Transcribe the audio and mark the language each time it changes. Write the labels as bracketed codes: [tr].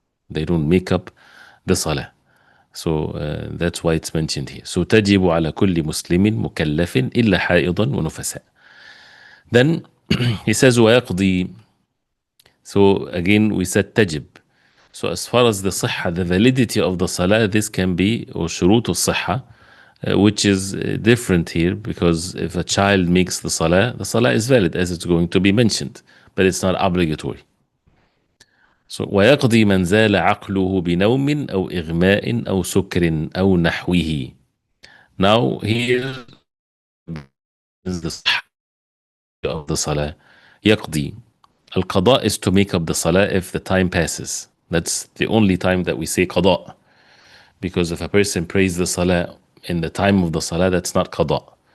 [en] They don't make up the salah. So that's why it's mentioned here. [ar] So تجب على كل مسلم مكلف إلا حائضا ونفساء. [en] Then he says ويقضي. So again we said تجب. So as far as the صحة, the validity of the salah, this can be, or شروط الصحة, which is different here, because if a child makes the salah is valid, as it's going to be mentioned, but it's not obligatory. [ar] So ويقضي من زال عقله بنوم أو إغماء أو سكر أو نحوه. [en] Now here is the صحة of the salah. يقضي. Al-qada is to make up the salah if the time passes. That's the only time that we say qada, because if a person prays the salah in the time of the salah, that's not qada.